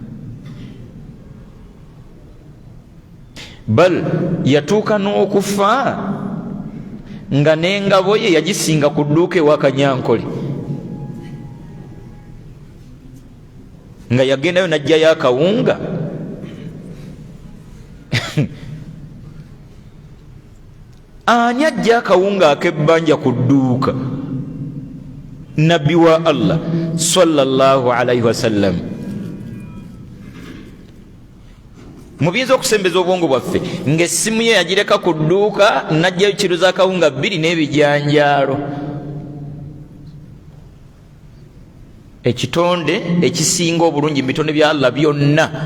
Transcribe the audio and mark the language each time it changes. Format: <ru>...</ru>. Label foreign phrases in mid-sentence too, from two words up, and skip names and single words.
<lg>Bal yatuuka n'okufa nga n'engabo ye yagisinga ku dduuka ewa Kanyankole, nga yagendayo n'ajjayo akawunga. Ani ajja akawunga ak'ebbanja ku dduuka? Nabbi wa Allah</lg> <ar>صلى الله عليه وسلم.</ar> <lg>Mubiyinza okusembeza obwongo bwaffe ng'essimu ye yagireka ku dduuka n'ajjayo kiro z'akawunga 2 n'ebijanjaalo. Ekitonde ekisinga obulungi mu bitonde bya Allah byonna.</lg>